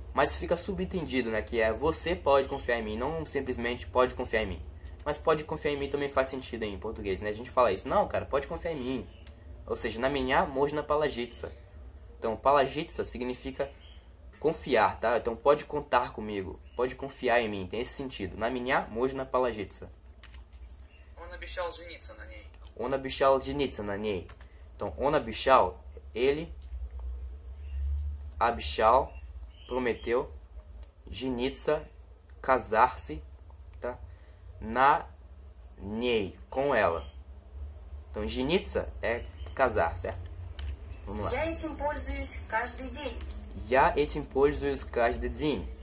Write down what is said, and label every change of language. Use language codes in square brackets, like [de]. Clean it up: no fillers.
[pt] Mas fica subentendido, né? Que é você pode confiar em mim, não simplesmente pode confiar em mim. Mas pode confiar em mim também faz sentido em português, né? A gente fala isso. Não, cara, pode confiar em mim. Ou seja, na minha [ru] можно положиться. [pt] Então, положиться significa confiar, tá? Então, pode contar comigo. Pode confiar em mim. Tem esse sentido. [ru] На меня можно положиться. Он обещал жениться на ней. Он обещал жениться на ней. [pt] Então, он обещал, ele, обещал, prometeu, жениться, casar-se, tá? На ней, com ela. Então, жениться é casar, certo? Vamos lá. [ru] Я этим пользуюсь каждый день. Я этим пользуюсь каждый день.